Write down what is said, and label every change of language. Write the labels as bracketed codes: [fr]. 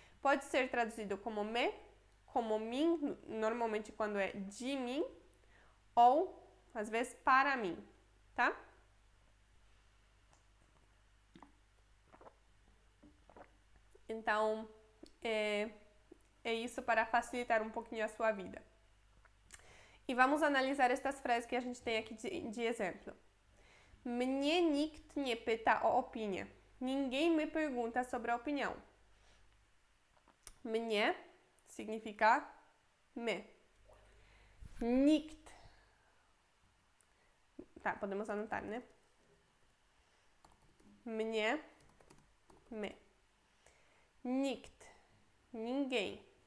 [pt] Pode ser traduzido como me, como mim, normalmente quando é de mim, ou às vezes para mim, tá? Então, é isso para facilitar um pouquinho a sua vida. E vamos analisar estas frases que a gente tem aqui de exemplo. [pl] Mnie nikt nie pyta o opinię. [pt] Ninguém me pergunta sobre a opinião. Mnie significa me. Nikt. Tá, podemos anotar, né? Mnie, me. Nikt, ninguém.